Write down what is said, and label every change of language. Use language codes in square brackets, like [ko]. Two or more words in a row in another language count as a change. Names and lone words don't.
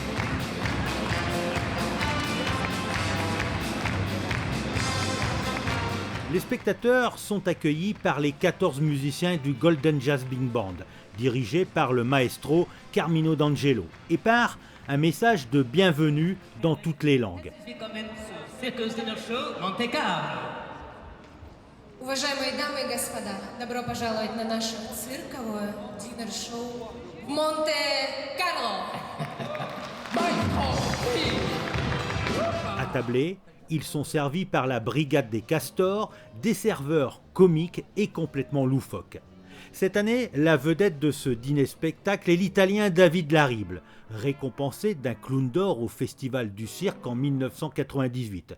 [fr] Les spectateurs sont accueillis par les 14 musiciens du Golden Jazz Big Band, dirigé par le maestro Carmine D'Angelo, et par un message de bienvenue dans toutes les langues. [ru] Circus Dinner Show Монте-Карло. Уважаемые дамы и господа, добро пожаловать на наше цирковое динер-шоу в Монте-Карло. [fr] Attablés, ils sont servis par la brigade des castors, des serveurs comiques et complètement loufoques. Cette année, la vedette de ce dîner-spectacle est l'Italien David Larible, récompensé d'un clown d'or au Festival du cirque en 1998.